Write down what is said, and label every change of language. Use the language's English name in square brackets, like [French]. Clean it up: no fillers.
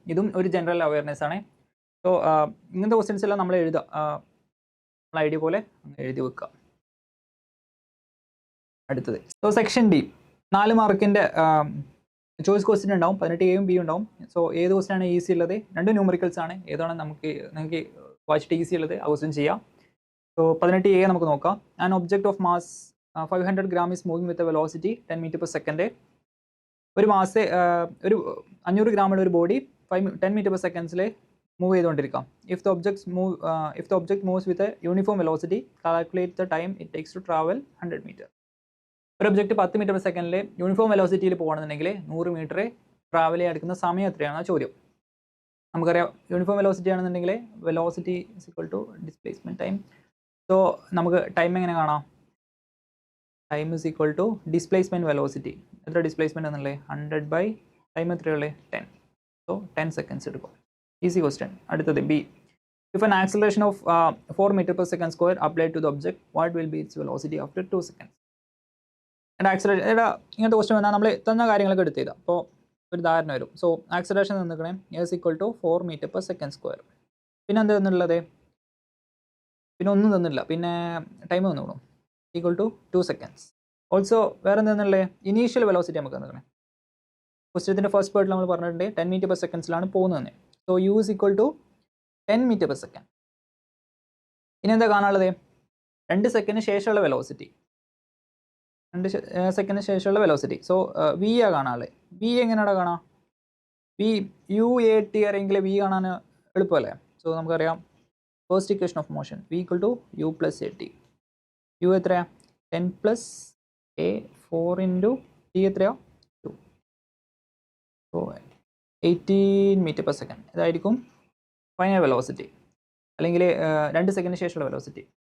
[Malayalam] ഇതും ഒരു general awareness ആണ്. സോ ഇങ്ങനത്തെ ക്വസ്റ്റ്യൻസ് എല്ലാം നമ്മൾ എഴുതുക, നമ്മൾ ഐഡിയ പോലെ എഴുതി വെക്കുക. അടുത്തത്, സോ സെക്ഷൻ ഡി 4 മാർക്കിൻ്റെ ചോയ്സ് ക്വസ്റ്റ്യൻ ഉണ്ടാവും. 18A ഉം B ഉണ്ടാവും. സോ ഏത് ക്വസ്റ്റ്യൻ ആണ് ഈസി ഉള്ളത്? 2 ന്യൂമറിക്കൽസ് ആണ്. ഏതാണ് നിങ്ങൾക്ക് വായിച്ചിട്ട് ഈസി ഉള്ളത് ആ ക്വസ്റ്റ്യൻ ചെയ്യാം. സോ 18A നമുക്ക് നോക്കാം. [English] An object of mass 500 gram is moving with a velocity 10 meter per second. [Malayalam] ഒരു മാസ് ഒരു 500 ഗ്രാമുള്ള ഒരു body 10 meter per seconds move ചെയ്തുകൊണ്ടിരിക്കാം. [English] If the object moves with a uniform velocity calculate the time it takes to travel 100 meter. [Malayalam] ഒരു object 10 meter per second uniform വെലോസിറ്റിയിൽ പോകുകയാണെന്നുണ്ടെങ്കിൽ 100 meter travel ചെയ്യാൻ എടുക്കുന്ന സമയം എത്രയാണെന്ന് ചോദ്യം. നമുക്കറിയാം യൂണിഫോം വെലോസിറ്റി ആണെന്നുണ്ടെങ്കിൽ [English] Velocity is equal to displacement time. [Malayalam] So നമുക്ക് time എങ്ങനെ കാണാം? [English] Time is equal to displacement velocity. [Malayalam] എത്ര ഡിസ്പ്ലേസ്മെൻറ്റ് എന്നുള്ളത്? 100 ബൈ ടൈം എത്രയുള്ളത്? 10. സോ 10 seconds എടുക്കും. Easy question. അടുത്തത് B. [English] If an acceleration of 4 meter per second square applied to the object, what will be its velocity after 2 seconds? [Malayalam] Acceleration ഇങ്ങനത്തെ question വന്നാൽ നമ്മൾ തന്ന കാര്യങ്ങളൊക്കെ എടുത്ത് ചെയ്താൽ അപ്പോൾ ഒരു ധാരണ വരും. So acceleration തന്നിക്കണേ is equal to 4 meter per second square. പിന്നെ എന്താ തന്നുള്ളത്? പിന്നെ ഒന്നും തന്നില്ല. പിന്നെ ടൈം തന്നു ഈക്വൽ ടു 2 seconds. ഓൾസോ വേറെ എന്താ തന്നുള്ളത്? ഇനീഷ്യൽ വെലോസിറ്റി നമുക്ക് തന്നിക്കണേ. ക്വസ്റ്റ്യത്തിൻ്റെ ഫസ്റ്റ് പാർട്ടിൽ നമ്മൾ പറഞ്ഞിട്ടുണ്ട് 10 meter per secondsലാണ് പോകുന്നത്. [English] So U is equal to 10 meter per second. [Malayalam] ഇനി എന്താ കാണാനുള്ളത്? 2 സെക്കൻഡിന് ശേഷമുള്ള വെലോസിറ്റി. 2 സെക്കൻഡിന് ശേഷമുള്ള വെലോസിറ്റി. സോ V ആ കാണാനുള്ളത്. V എങ്ങനെയാണ് കാണാം? UAT അറിയെങ്കിൽ V കാണാൻ എളുപ്പമല്ലേ? സോ നമുക്കറിയാം first equation of motion V equal to U plus AT. U എത്രയാ? 10 plus A 4 into T എത്രയാ? 2. So 18 meter per second. ഇതായിരിക്കും ഫൈനൽ വെലോസിറ്റി, അല്ലെങ്കിൽ 2 സെക്കൻഡിന് ശേഷമുള്ള വെലോസിറ്റി.